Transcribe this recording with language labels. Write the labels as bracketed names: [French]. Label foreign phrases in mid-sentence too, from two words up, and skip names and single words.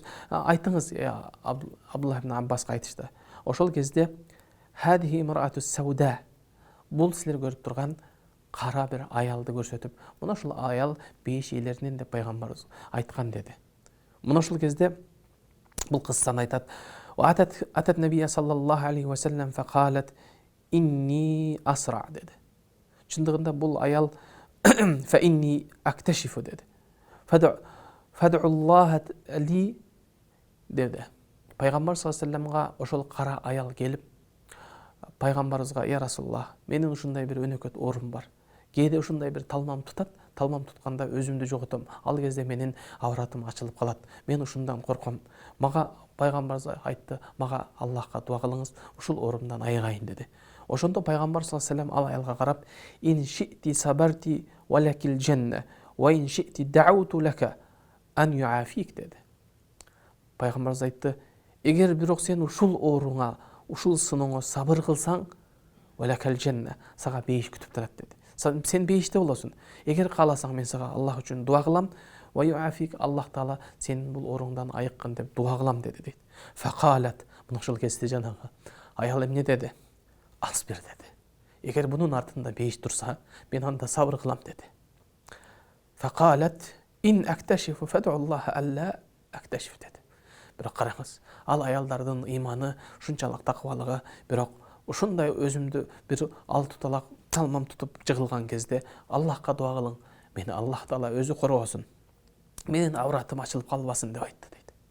[Kyrgyz] Айтыңыз Абдуллах ибн Аббаска айтышты. Ошол кезде [Arabic] هذه المرأة السوداء, [Kyrgyz] бул силер көрүп турган кара бир аялды көрсөтүп, мына ушул аял бейиш элеринен деп пайгамбарыбыз айткан деди. Мына ушул кезде бул кыссаны айтат. [Arabic] أتت النبي صلى الله عليه وسلم فقالت إني أصرع деди. [Kyrgyz] Чындыгында бул аял [Arabic] فإني أتكشف [Kyrgyz] деди. [Arabic] فادع الله لي деди. [Kyrgyz] Пайгамбар [Arabic] صلى الله عليه وسلم [Kyrgyz] ошол кара аял келип пайгамбарыбызга [Arabic] يا رسول الله, [Kyrgyz] менин ушундай бир өнөкөт оорум бар. Кээде ушундай бир талмам тутат, талмам тутканда өзүмдү жоготом. Ал кезде менин авратым ачылып калат. Мен ушундан корком. Мага пайгамбарыбыз айтты, мага Аллахка дуа кылыңыз, ушул оорумдан айыгайын деди. Ошондо пайгамбар [Arabic] صلى الله عليه وسلم [Kyrgyz] ал аялга карап, [Arabic] إن شئت صبرت ولك الجنة وإن شئت دعوت لك أن يعافيك деди. [Kyrgyz] Пайгамбарыбыз айтты, эгер бирок сен ушул ооруңа, ушул сынооңо сабыр кылсаң, [Arabic] ولك الجنة, [Kyrgyz] сага бейиш күтүп турат деди. Сен бейиште болосуң. Эгер кааласаң мен сага Аллах үчүн дуа кылам, [Arabic] ويعافيك, [Kyrgyz] Аллах Таала сенин бул оруңдан айыккын деп дуа кылам деди дейт. Факалат, мына ошол кезде жанагы аял эмне деди? Асбир деди. Эгер бунун артында бейиш турса, мен анда сабыр кылам деди. [Arabic] فقالت إني أتكشف فادع الله ألا أتكشف деди. [Kyrgyz] Бирок караңыз, ал аялдардын ыйманы ушунчалык такыбалыгы, бирок ушундай өзүмдү бир ал туталак талмам тутуп жыгылган кезде Аллахка дуа кылың, мени Аллах Таала өзү коргосун, менин авратым ачылып калбасын деп айтты дейт.